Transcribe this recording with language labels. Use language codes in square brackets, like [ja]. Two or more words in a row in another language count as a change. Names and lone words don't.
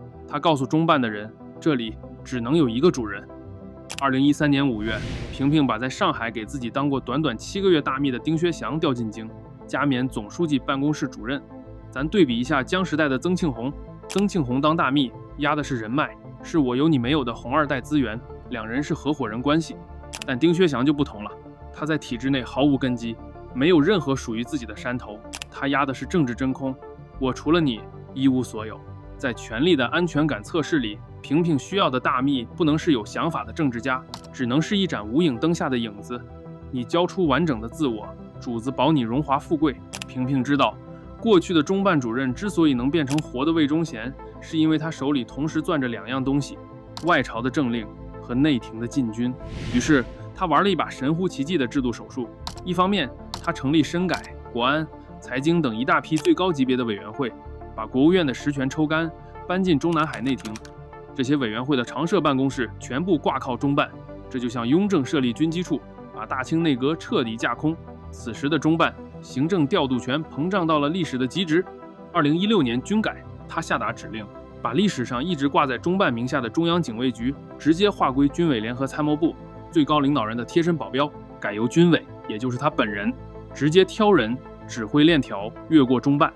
[zh] 他告訴中办的人，這裡只能有一個主人。2013年5月，平平把在上海給自己當過短短7個月大秘的丁薛祥調進京，加冕總書記辦公室主任。咱對比一下江時代的曾慶紅，曾慶紅當大秘壓的是人脈，是我有你沒有的红二代資源，兩人是合夥人關係。但丁薛祥就不同了，他在体制內毫無根基，沒有任何屬於自己的山頭，他壓的是政治真空。我除了你一無所有。在权力的安全感測試裡，平平需要的大秘不能是有想法的政治家，只能是一盏无影燈下的影子。你交出完整的自我，主子保你荣华富貴。平平知道，過去的中办主任之所以能变成活的魏忠贤，是因為他手裡同時攥着2樣東西：外朝的政令和內廷的禁军。於是他玩了一把神乎其技的制度手術。一方面，他成立深改、国安、財經等一大批最高級別的委員會，把國務院的實權抽乾，搬進中南海內廷。這些委員會的常設辦公室全部掛靠中辦，這就像雍正設立軍機處，把大清內閣徹底架空。此時的中辦行政調度權膨脹到了歷史的極值。2016年軍改，他下達指令，把歷史上一直掛在中辦名下的中央警衛局直接劃歸軍委聯合參謀部，最高領導人的貼身保鏢改由軍委，也就是他本人直接挑人指揮鏈條越过中办。